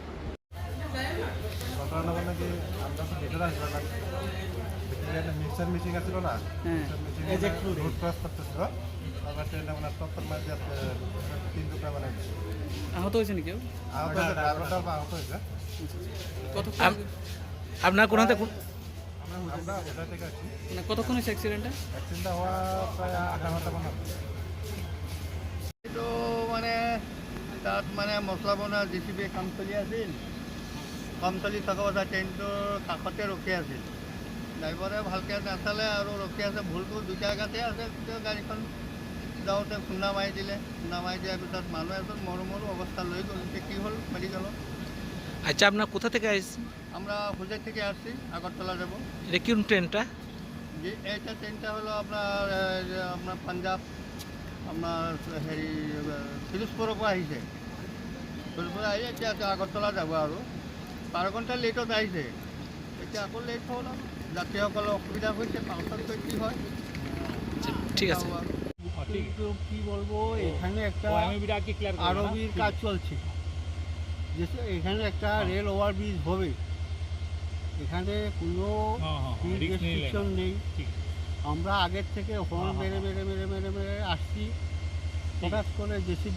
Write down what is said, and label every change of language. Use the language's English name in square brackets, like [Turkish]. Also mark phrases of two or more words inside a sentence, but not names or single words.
[Bangla] ঘটনা মানে কি আমরা তো ভেতরে আসলাম না একটা [English] mixer machine [Bangla] আসছিল না [English] machine road cross [Bangla] করতেছিল আবার ট্রেনটা মানে টক্কর মারতে 3 টুকরা মানে আহত হয়েছে নাকি কেউ? আহত হয়েছে ড্রাইভারটা আহত হয়েছে আপনার কোনটা আমরা ওটা থেকে আসছি কতক্ষণ হয়েছে অ্যাক্সিডেন্টটা হওয়া প্রায় আধা ঘন্টা মান [Assamese] এইটো মানে তাত মানে মছলা বনোৱা JCP কাম চলি আছিল কাম চলি থকা পাছত ট্ৰেইনটোৰ কাষতে ৰখি আছিল ড্ৰাইভাৰে ভালকৈ নাচালে আৰু ৰখি আছে ভুলটো দুটা জেগাতে আছে কিন্তু গাড়ীখন যাওঁতে খুন্দা মাৰি দিলে খুন্দা মাৰি দিয়াৰ পিছত মানুহ এজন মৰো মৰো অৱস্থা লৈ গ'ল এতিয়া কি হ'ল মেডিকেলত [Bangla] আচ্ছা আপনার কোথা থেকে আসছেন? আমরা হুজাই থেকে আসছি আগরতলা যাব এটা কোন ট্রেনটা? যে এইটা ট্রেনটা হলো আপনার পাঞ্জাব আপনার [Assamese] হেৰি ফিৰোজপুৰৰ পৰা আহিছে ফিৰোজপুৰ আহি এতিয়া আগৰতলা যাব আৰু 12 ঘণ্টা লেটত আহিছে এতিয়া আকৌ লেট হ'ল আৰু যাত্ৰীসকলৰ অসুবিধা হৈছে পাছত কি হয় [Bangla] ঠিক আছে কিন্তু কি বলবো এখানে একটা আরবির কাজ চলছে এখানে একটা [English] rail overbridge [Bangla] হবে এখানে কোনো রেস্ট্রিকশন নেই আমরা আগের থেকে হর্ন মেরে মেরে মেরে মেরে মেরে আসছি হঠাৎ করে JCB